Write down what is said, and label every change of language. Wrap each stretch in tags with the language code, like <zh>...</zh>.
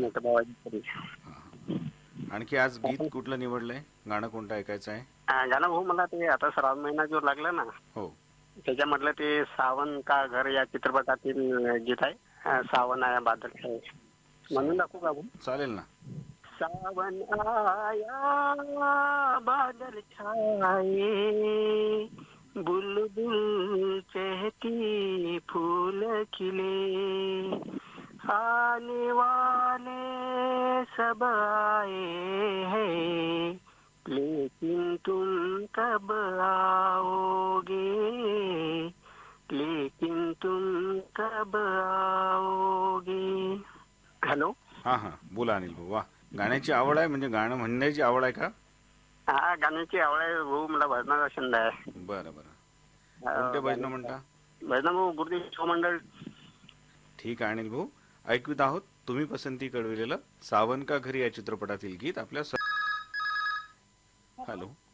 <mr>मोठ्या भावाची तरी. आणखी आज गीत कुठलं निवडलंय? गाणं कोणतं ऐकायचं आहे? गाणं भाऊ मला ते आता श्रावण महिना जो लागला ना हो. त्याच्यामधलं ते सावन का घर या चित्रपटातील गीत आहे. सावन आया बादल छाए म्हणून दाखवू का भाऊ? चालेल ना.</mr> <hi>सावन आया बादल छाए बुलबुल चहकी फूल खिले आने वाले सब आए हैं लेकिन तुम कब आओगे लेकिन तुम कब आओगे.</hi> <mr>हॅलो. हा हा बोला अनिल भाऊ. वा, गाण्याची आवड आहे म्हणजे गाणं म्हणण्याची आवड आहे का? हा गाण्याची आवड आहे भाऊ. मला भजनाचा छंद आहे. बरं बरं. कोणते भजन म्हणता? भजन भाऊ गुरुदेव शिवमंडळ. ठीक आहे अनिल भाऊ, ऐकवीत आहोत तुम्ही पसंती कळविलेलं सावन का घरी या चित्रपटातील गीत आपल्या हॅलो.</mr>